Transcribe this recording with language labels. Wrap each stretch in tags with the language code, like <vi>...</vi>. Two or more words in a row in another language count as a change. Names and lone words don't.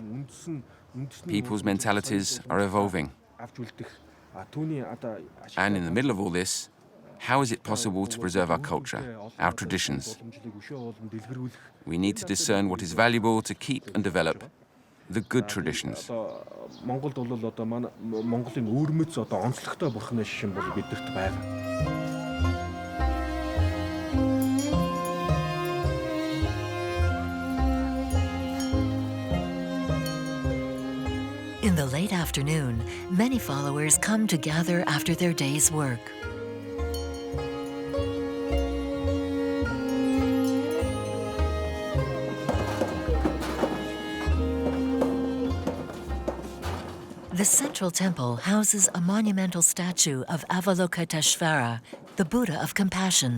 <en>People's mentalities are evolving. And in the middle of all this, how is it possible to preserve our culture, our traditions? We need to discern what is valuable to keep and develop, the good traditions.</en> <mn>Монголд бол одоо манай Монголын өвөрмөц одоо онцлогтой бурхны шишин бол бидэрт байгаа.</mn> <en>In the late afternoon, many followers come to gather after their day's work. The central temple houses a monumental statue of Avalokiteshvara, the Buddha of compassion.</en>